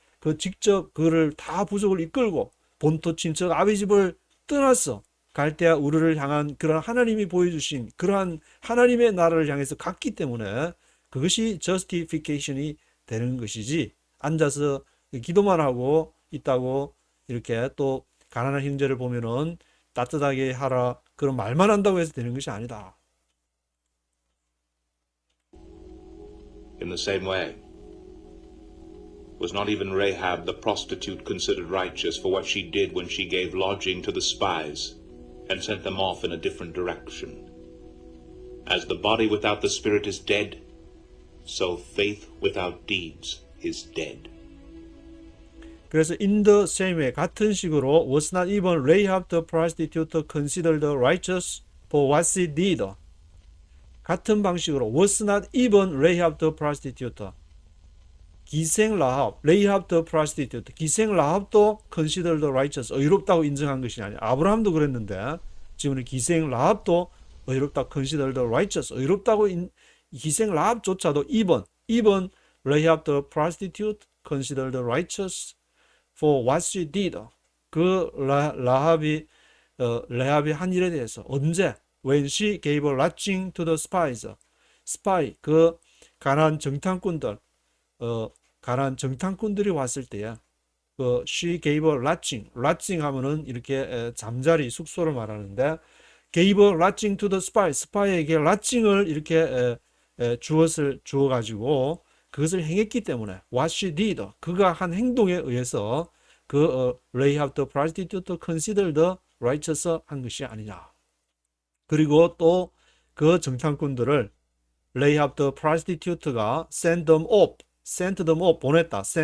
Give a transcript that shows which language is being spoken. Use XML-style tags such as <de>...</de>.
<ko>그 직접 그를 다 부족을 이끌고 본토 친척 아비 집을 떠나서 갈대아 우르를 향한 그런 하나님이 보여주신 그러한 하나님의 나라를 향해서 갔기 때문에 그것이 justification이 되는 것이지 앉아서 기도만 하고 있다고 이렇게 또 가난한 형제를 보면은 따뜻하게 하라 그런 말만 한다고 해서 되는 것이 아니다.</ko> <en>In the same way, was not even Rahab the prostitute considered righteous for what she did when she gave lodging to the spies and sent them off in a different direction? As the body without the spirit is dead, so faith without deeds is dead.</en> <ko>그래서</ko> <en>in the same way</en> <ko>같은 식으로</ko> <en>was not even Rahab the prostitute considered righteous for what she did.</en> <ko>같은 방식으로</ko> <en>was not even Rahab the prostitute</en> <ko>기생 라합,</ko> <en>Rahab the prostitute</en> <ko>기생 라합도</ko> <en>considered righteous</en> <ko>의롭다고 인정한 것이 아니야. 아브라함도 그랬는데 지금은 기생 라합도 의롭다</ko> <en>considered righteous</en> <ko>의롭다고 기생 라합조차도</ko> <en>even Rahab the prostitute considered righteous for what she did.</en> <ko>그 라합이 한 일에 대해서 언제</ko> <en>when she gave a lodging to the spies.</en> <ko>spy 그 가나안 정탐꾼들이 왔을 때야. 그</ko> <en>she gave a lodging</en> <ko>하면은 이렇게 잠자리 숙소를 말하는데</ko> <en>gave a lodging to the spy.</en> <ko>스파이에게 lodging을 이렇게 주어 가지고 그것을 행했기 때문에</ko> <en>what she did</en> <ko>그가 한 행동에 의해서 그</ko> <en>Rahab the prostitute considered righteous</en> <ko>한 것이 아니냐. 그리고 또 그 정탐꾼들을 Rahab the prostitute가</ko> <en>send them off</en> <ko>보냈다.</ko>